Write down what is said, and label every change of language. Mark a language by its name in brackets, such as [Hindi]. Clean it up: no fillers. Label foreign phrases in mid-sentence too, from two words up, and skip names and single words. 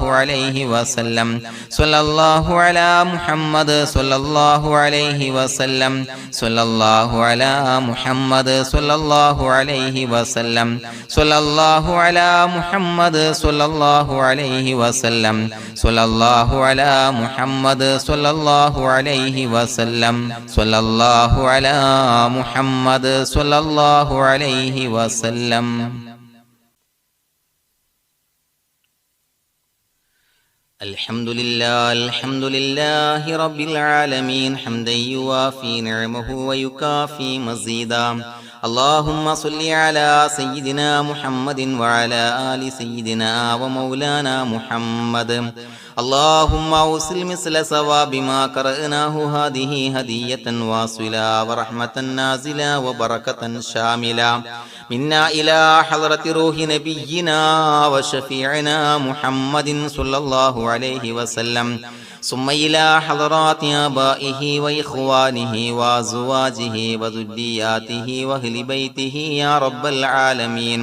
[Arabic] عليه وسلم صلى الله على محمد صلى الله عليه وسلم صلى الله على محمد صلى الله عليه وسلم صلى الله على محمد صلى الله عليه وسلم صلى الله على محمد صلى الله عليه وسلم صلى الله على محمد صلى الله عليه وسلم. الحمد لله رب العالمين حمدا يوافي نعمه ويكافئ مزيده. اللهم صل على سيدنا محمد وعلى آل سيدنا ومولانا محمد. اللهم أوصل مثل ثواب ما قرأناه هذه هدية واصلة ورحمة نازلة وبركة شاملة منا إلى حضرة روح نبينا وشفيعنا محمد صلى الله عليه وسلم ثم إلى حضرات آبائه وإخوانه وأزواجه وذرياته وأهل بيته يا رب العالمين.